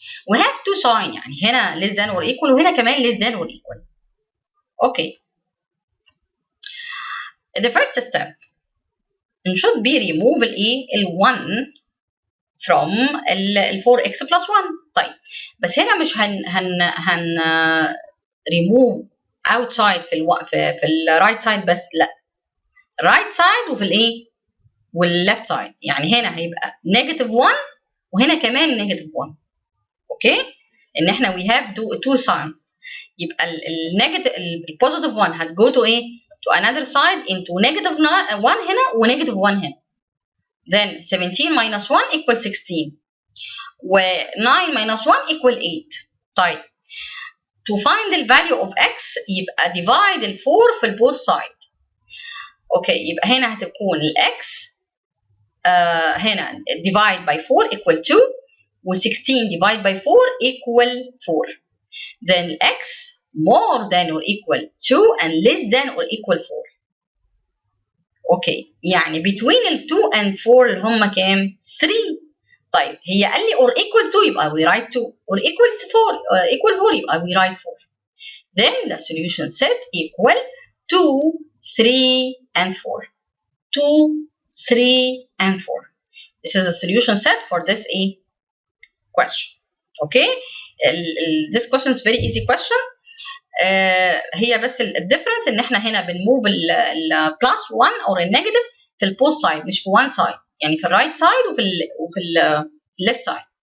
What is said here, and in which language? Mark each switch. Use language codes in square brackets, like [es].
[en] We have two sign [ar] يعني هنا [en] less than or equal [ar] وهنا كمان [en] less than or equal. Okay. The first step should be remove ال1 from ال 4x plus 1. [ar] طيب بس هنا مش هن [en] remove outside [ar] في ال right side بس لا right side وفي left side. يعني هنا هيبقى negative 1 وهنا كمان negative 1. اوكي ان احنا [en] we have two sign. يبقى ال positive 1 هتgo to to another side into negative 1 هنا و negative 1 هنا. Then 17 minus 1 equal 16 و 9 minus 1 equal 8. طيب to find the value of x يبقى divide ال 4 في ال both side. [ar] اوكي يبقى هنا هتكون ال [en] x هنا divide by 4 equal 2 و 16 divide by 4 equal 4. Then x more than or equal 2 and less than or equal 4. [ar] اوكي يعني between ال 2 and 4 اللي هم كام؟ 3. طيب هي قال لي [en] or equal 2 يبقى we write 2 or equal 4 يبقى we write 4. Then the solution set equal 2 3 and 4. 2 3 and 4. This is a solution set for this question. Okay. This question is very easy question. [ar] هي بس الديفرنس ان احنا هنا بنموف البلس 1 او النيجاتيف في البوست سايد مش في وان سايد. يعني في الرايت سايد وفي الليفت سايد.